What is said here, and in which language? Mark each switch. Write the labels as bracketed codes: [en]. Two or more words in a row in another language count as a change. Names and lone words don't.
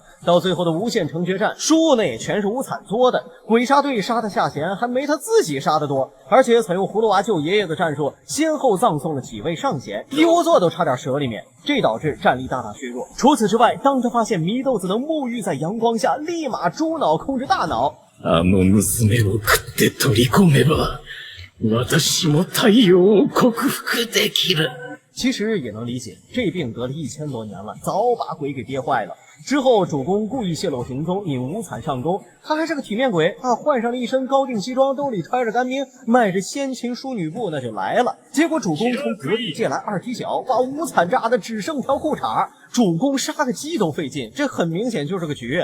[zh] 到最后的无限城决战，输那也全是无惨作的，鬼杀队杀的下弦还没他自己杀的多，而且采用葫芦娃救爷爷的战术，先后葬送了几位上弦，一窝座都差点折里面，这导致战力大大削弱。除此之外，当他发现祢豆子能沐浴在阳光下，立马猪脑控制大脑。 [ja] あの娘を食って取り込めば、私も太陽を克服できる。 [zh] 其实也能理解，这病得了1000多年了，早把鬼给憋坏了。之后主公故意泄露行踪，引无惨上钩，他还是个体面鬼啊，换上了一身高定西装，兜里揣着干冰，迈着先秦淑女步那就来了。结果主公从隔壁借来2踢脚，把无惨炸的只剩条裤衩，主公杀个鸡都费劲，这很明显就是个局。